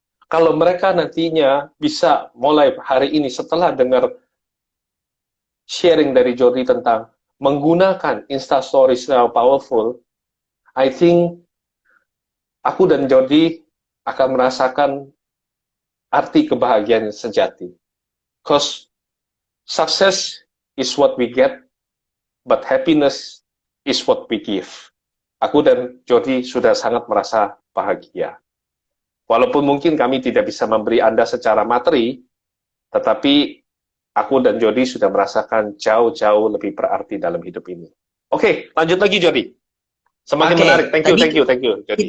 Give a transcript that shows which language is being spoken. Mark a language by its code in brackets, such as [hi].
[id] Kalau mereka nantinya bisa mulai hari ini setelah dengar sharing dari Jordi tentang menggunakan Instastory secara powerful, [en] I think [id] aku dan Jordi akan merasakan arti kebahagiaan sejati. [en] Because success is what we get, but happiness is what we give. [id] Aku dan Jordi sudah sangat merasa bahagia. Walaupun mungkin kami tidak bisa memberi Anda secara materi, tetapi aku dan Jordi sudah merasakan jauh-jauh lebih berarti dalam hidup ini. Oke, lanjut lagi Jordi. Semakin menarik. [en] Thank you, [id] Jordi.